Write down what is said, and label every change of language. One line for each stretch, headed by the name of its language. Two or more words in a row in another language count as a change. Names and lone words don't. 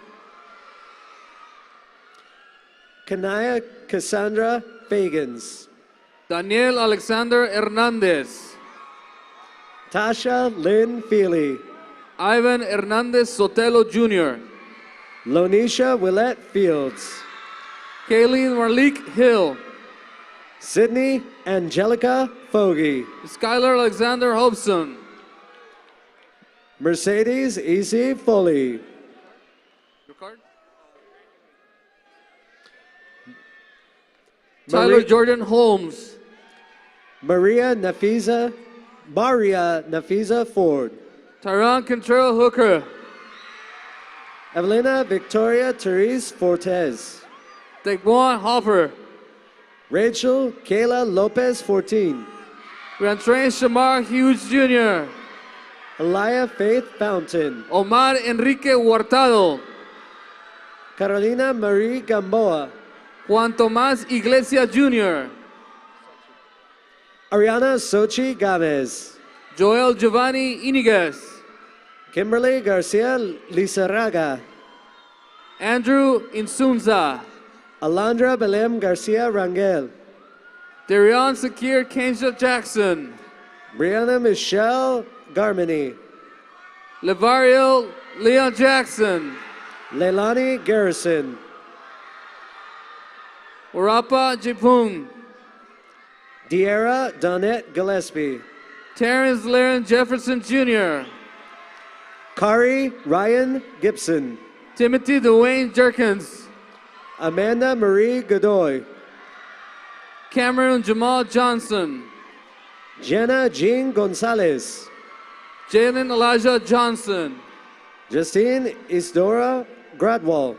English: Kanaya Cassandra Fagans. Daniel Alexander Hernandez, Tasha Lynn Feely. Ivan Hernandez Sotelo Jr., Lonisha Willette Fields. Kayleen Marlik Hill, Sydney Angelica Fogarty. Skylar Alexander Hobson, Mercedes Easy Foley. Your card? Tyler Marie- Jordan Holmes, Maria Nafiza Ford. Tyron Contrell Hooker, Evelina Victoria Therese Fortes. Daquan Hopper, Rachel Kayla Lopez 14. Rantrain Shamar Hughes Jr., Alaya Faith Fountain. Omar Enrique Huartado, Carolina Marie Gamboa. Juan Tomás Iglesia Jr., Ariana Sochi Gomez. Joel Giovanni Iniguez, Kimberly Garcia Lizarraga. Andrew Insunza, Alondra Belém Garcia Rangel. Darion Sakir Kensha Jackson, Brianna Michelle Garmany. Levario Leon Jackson, Leilani Garrison. Urapa Jipung, Diera Donette Gillespie. Terrence Laren Jefferson Jr., Kari Ryan Gibson. Timothy Dwayne Jerkins, Amanda Marie Godoy. Cameron Jamal Johnson, Jenna Jean Gonzalez. Jalen Elijah Johnson, Justine Isidora Gradwell.